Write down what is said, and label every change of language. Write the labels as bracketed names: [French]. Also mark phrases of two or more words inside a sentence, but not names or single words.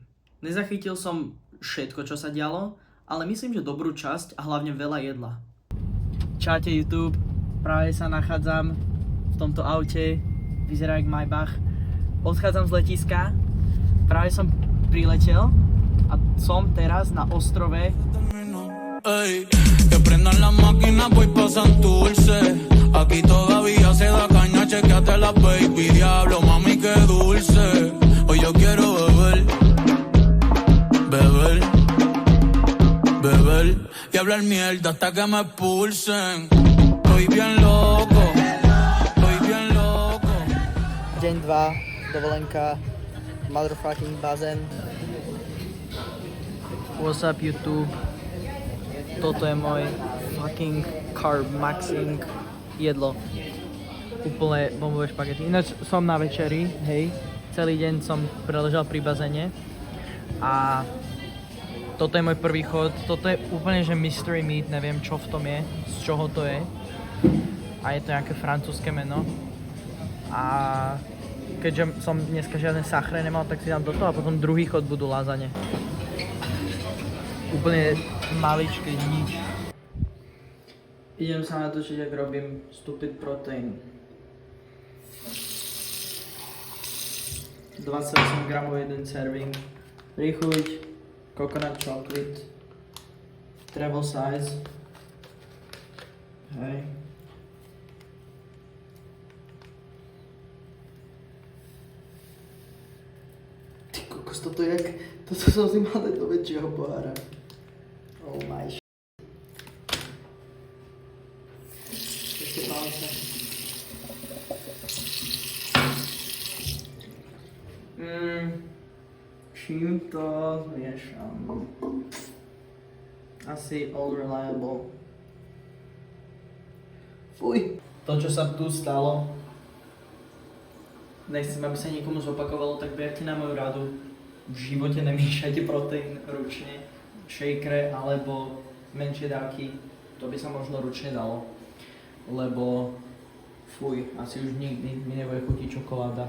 [Slovak] Nezachytil som všetko, čo sa dialo, ale myslím, že dobrú časť a hlavne veľa jedla. Čaute YouTube, práve sa nachádzam v tomto aute, vyzerá jak Maybach. Odchádzam z letiska, práve som priletel a som teraz na ostrove. [Spanish] Ey, que prendan la máquina, voy pa' Santurce. Aquí todavía se da caña, chequeate la baby. Diablo, mami, qué dulce. Hoy yo quiero beber, beber, beber y hablar mierda hasta que me expulsen. Estoy bien loco, estoy bien loco. [Slovak] Deň 2, dovolenka, motherfucking bazén. [English] What's up YouTube? [Slovak] Toto je môj [English] fucking carb maxing [Slovak] jedlo. Úplne bombové špagety. Ináč som na večeri, hej. Celý deň som preležal pri bazéne. A toto je môj prvý chod. Toto je úplne že [English] mystery meat, [Slovak] neviem čo v tom je, z čoho to je. A je to nejaké francúzske meno. A keďže som dneska žiadne sachre nemal, tak si dám toto a potom druhý chod budú lázane. Úplne maličké, nič. Idem sa natočiť, ak robím [English] stupid protein. [Slovak] 28 gramov jeden serving. Príchuť, [English] coconut chocolate, travel size. [Slovak] Hej. Ty kokos, toto som si mal dať do väčšieho pohára. [English] Oh my shit. [Slovak] Ešte palce. Čím to zmiešam? [English] Asi all reliable. [Slovak] Fuj. To, čo sa tu stalo, nechcem, aby sa niekomu zopakovalo, tak berte na moju radu. V živote nemiešajte proteín ručne. Shakere alebo menšie dávky, to by sa možno ručne dalo, lebo fuj, asi už nikdy mi nebude chutiť čokoláda.